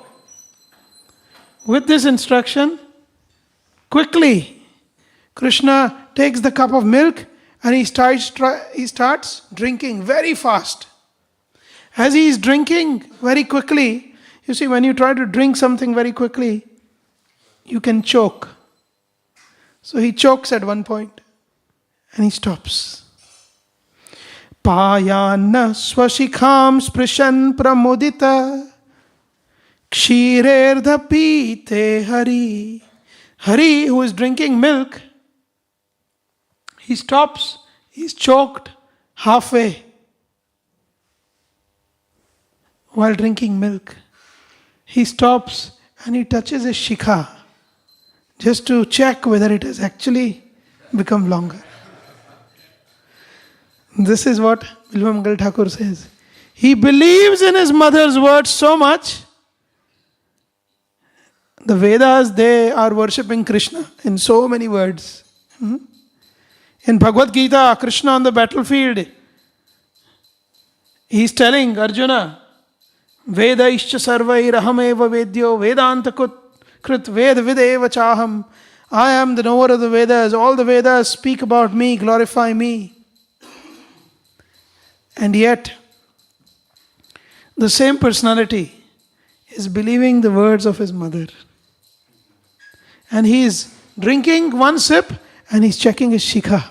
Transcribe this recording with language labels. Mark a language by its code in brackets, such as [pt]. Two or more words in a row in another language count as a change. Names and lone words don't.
[en] With this instruction, quickly, Krishna takes the cup of milk and he starts drinking very fast. As he is drinking very quickly, you see, when you try to drink something very quickly, you can choke. So he chokes at one point and he stops. [sa] पयन्न स्वशिखं स्पृशन् प्रमुदित क्षीरे पिते हरिः. [en] Hari, who is drinking milk, he stops, he's choked halfway while drinking milk. He stops and he touches his shikha just to check whether it has actually become longer. This is what Bilvamangal Thakur says. He believes in his mother's words so much. The Vedas, they are worshipping Krishna in so many words. In Bhagavad Gita, Krishna on the battlefield, he's telling Arjuna, [sa] वेदैश्च सर्वैः अहमेव वेद्यो वेदान्तकृत् वेदविदेव चाहम्. [en] I am the knower of the Vedas. All the Vedas speak about me, glorify me. And yet, the same personality is believing the words of his mother. And he is drinking one sip and he's checking his shikha.